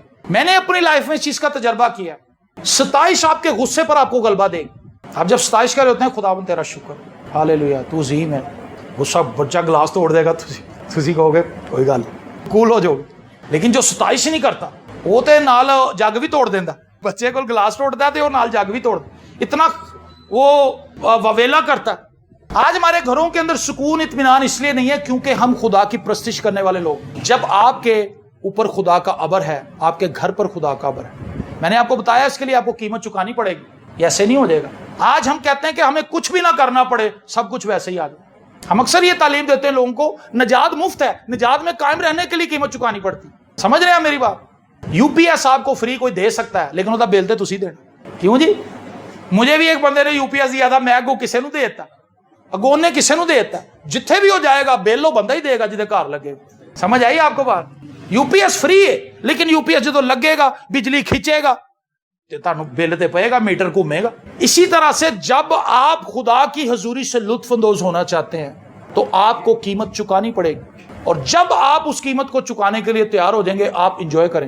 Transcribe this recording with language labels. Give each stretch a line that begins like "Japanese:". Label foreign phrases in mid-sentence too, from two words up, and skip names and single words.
Urdu: میں نے اپنی لائف میں اس چیز کا تجربہ کیا ہے. ستائش آپ کے غصے پر آپ کو غلبہ دے گی. آپ جب ستائش کر رہے ہوتے ہیں، خداوند تیرا شکر، ہالےلویا تو عظیم ہے. غصہ بچہ گلاس توڑ دے گا،
Punjabi: تسی کہو گے کوئی گل کول ہو جاؤ گے.
Urdu: لیکن جو ستائش نہیں کرتا وہ
Punjabi: تے نال جگ بھی توڑ دیندا.
Urdu: بچے کو گلاس توڑتا ہے تو وہ
Punjabi: نال جگ بھی توڑ دے،
Urdu: اتنا وہ وویلا کرتا ہے. آج ہمارے گھروں کے اندر سکون اطمینان اس لیے نہیں ہے کیونکہ ہم خدا کی پرستش کرنے والے لوگ. جب آپ کے اوپر خدا کا ابر ہے، آپ کے گھر پر خدا کا ابر ہے. میں نے آپ کو بتایا اس کے لیے آپ کو قیمت چکانی پڑے گی، یہ ایسے نہیں ہو جائے گا. آج ہم کہتے ہیں کہ ہمیں کچھ بھی نہ کرنا پڑے، سب کچھ ویسے ہی آ جائے. ہم اکثر یہ تعلیم دیتے ہیں لوگوں کو، نجات مفت ہے، نجات میں قائم رہنے کے لیے قیمت چکانی پڑتی. سمجھ رہے ہیں میری بات؟ یو پی ایس آپ کو فری کوئی دے سکتا ہے لیکن
Punjabi: وہ بل تے تسی دینا.
Urdu: کیوں جی؟ مجھے بھی ایک بندے نے یو پی ایس دیا تھا،
Punjabi: میں اگوں کسے نو دیتا، اگوں نے کسے نو دیتا. جتھے بھی ہو جائے گا بل وہ بندہ ہی دے گا جدے گھر لگے.
Urdu: سمجھ آئی آپ کو بات؟ یو پی ایس فری ہے لیکن یو پی ایس جدو لگے گا، بجلی کھینچے گا
Punjabi: تو تانوں بل تے پئے گا،
Urdu: میٹر گھومے گا. اسی طرح سے جب آپ خدا کی حضوری سے لطف اندوز ہونا چاہتے ہیں تو آپ کو قیمت چکانی پڑے گی، اور جب آپ اس قیمت کو چکانے کے لیے تیار ہو جائیں گے آپ انجوائے کریں گے.